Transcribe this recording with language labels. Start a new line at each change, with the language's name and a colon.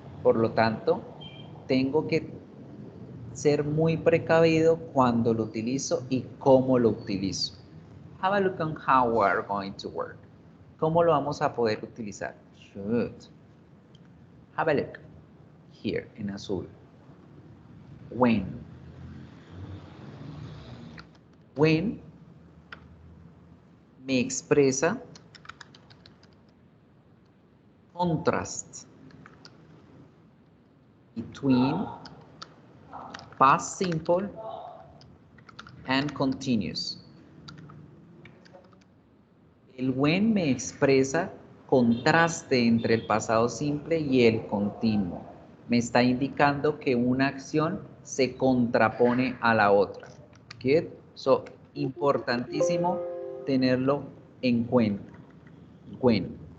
Spanish: Por lo tanto, tengo que ser muy precavido cuando lo utilizo y cómo lo utilizo.
English: Have a look on how we are going to work.
Spanish: ¿Cómo lo vamos a poder utilizar?
English: Should. Have a look here
Spanish: en azul.
English: When. When
Spanish: me expresa
English: contrast between past simple and continuous.
Spanish: El when me expresa contraste entre el pasado simple y el continuo. Me está indicando que una acción se contrapone a la otra. Good? So, importantísimo tenerlo en cuenta. When.